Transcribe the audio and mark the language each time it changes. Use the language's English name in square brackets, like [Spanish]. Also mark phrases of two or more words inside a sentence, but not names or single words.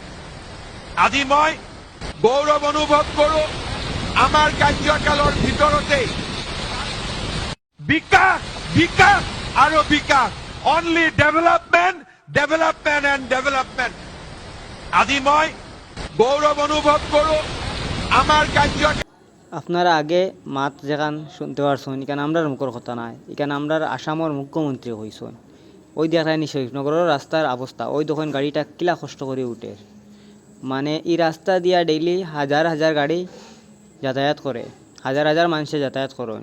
[Assamese] আজি মই গৌৰৱ অনুভৱ কৰোঁ আমাৰ কাৰ্যকালৰ ভিতৰতেই বিকাশ বিকাশ আৰু বিকাশ [English] only development development and development. [Assamese] আজি মই গৌৰৱ অনুভৱ কৰোঁ আমার কার্য। [Bangla] আপনারা আগে মাত যেখান শুনতে পারছেন এখানে আমরার মুখের কথা নাই, এখানে আমরার আসামের মুখ্যমন্ত্রী হয়েছেন। ওই দেখায় শরীফনগরের রাস্তার অবস্থা, ওই তখন গাড়িটা কিলা কষ্ট করে উঠে, মানে এই রাস্তা দিয়া ডেইলি হাজার হাজার গাড়ি যাতায়াত করে, হাজার হাজার মানুষে যাতায়াত করেন।